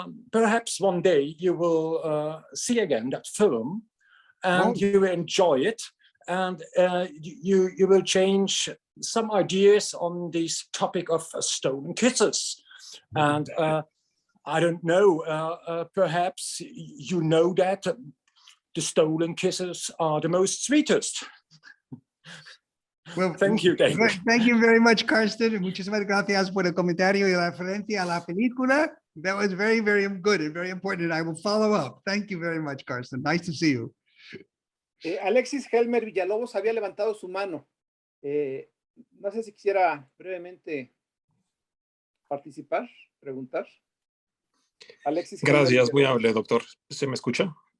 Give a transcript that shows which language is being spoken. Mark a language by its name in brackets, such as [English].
[English] Perhaps one day you will see again that film and you will enjoy it, and you will change some ideas on this topic of stolen kisses. And I don't know, perhaps you know that the stolen kisses are the most sweetest. Well, thank you, David. Thank you very much, Carsten. [Spanish] Muchísimas gracias por el comentario y la referencia a la película. [English] That was very, very good and very important. I will follow up. Thank you very much, Carsten. Nice to see you. [Spanish] Alexis Helmer Villalobos había levantado su mano. No sé si quisiera brevemente participar, preguntar. Alexis. Gracias, muy amable, doctor. ¿Se me escucha?